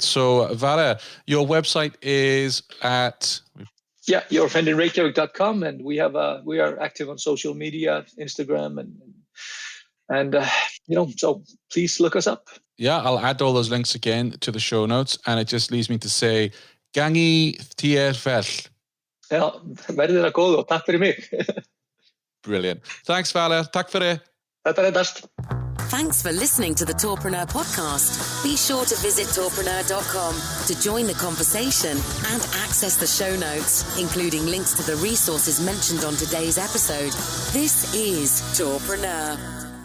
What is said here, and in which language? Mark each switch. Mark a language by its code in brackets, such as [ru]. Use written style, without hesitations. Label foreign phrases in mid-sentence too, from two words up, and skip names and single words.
[en] So, Valur, your website is at... Yeah, yourfriendinreykjavik.com, and we are active on social media, Instagram, and so please look us up. Yeah, I'll add all those links again to the show notes, and it just leaves me to say, [is] gangi þér vel. Ja, verður það góð og takk fyrir mig. [en] Brilliant. Thanks, [is] Valur. Takk fyrir. Þetta best. [en] Thanks for listening to the Tourpreneur podcast. Be sure to visit tourpreneur.com to join the conversation and access the show notes, including links to the resources mentioned on today's episode. This is Tourpreneur.